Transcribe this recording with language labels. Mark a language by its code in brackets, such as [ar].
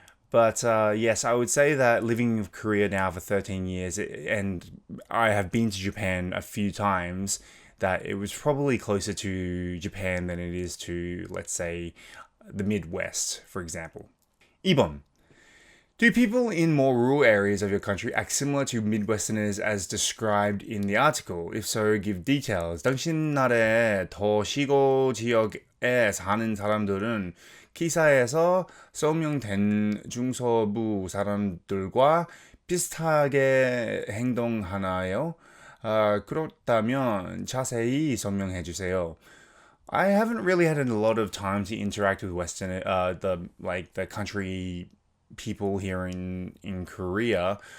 [en] But yes, I would say that living in Korea now for 13 years, and I have been to Japan a few times, that it was probably closer to Japan than it is to, let's say, the Midwest, for example. [ko] 2번. [en] Do people in more rural areas of your country act similar to Midwesterners as described in the article? If so, give details. [ko] 당신 나라의 더 시골 지역에 사는 사람들은 기사에서 설명된 중서부 사람들과 비슷하게 행동하나요? 그렇다면 자세히 설명해 주세요. [en] I haven't really had a lot of time to interact with the country people here in Korea.